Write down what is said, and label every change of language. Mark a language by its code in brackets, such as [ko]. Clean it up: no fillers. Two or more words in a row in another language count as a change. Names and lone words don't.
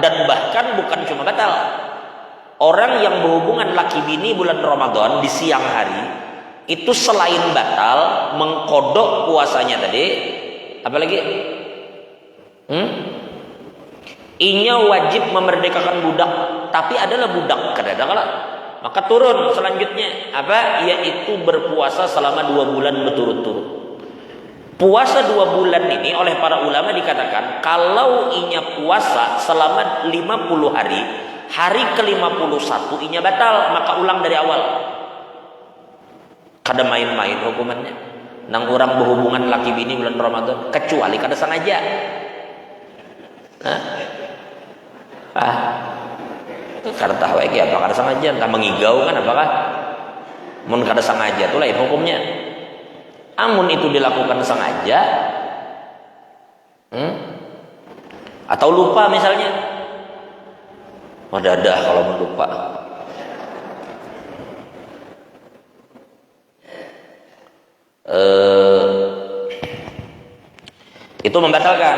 [id] Dan bahkan bukan cuma batal, orang yang berhubungan laki bini bulan Ramadan di siang hari itu selain batal mengkodok puasanya tadi, apalagi inya wajib memerdekakan budak, tapi adalah budak kadang-kadang. Maka turun selanjutnya apa? Yaitu berpuasa selama 2 bulan berturut-turut. Puasa 2 bulan ini oleh para ulama dikatakan kalau inya puasa selama 50 hari, hari ke-51 inya batal, maka ulang dari awal. [bjn] Kada main-main hukumannya. Nang orang berhubungan laki bini bulan Ramadan, kecuali kada sengaja. Kada tahu lagi apa kada sengaja, entah mengigau kan apakah mun kada sengaja itu lain hukumnya. Amun itu dilakukan sengaja atau lupa misalnya, ada kalau lupa. Itu membatalkan.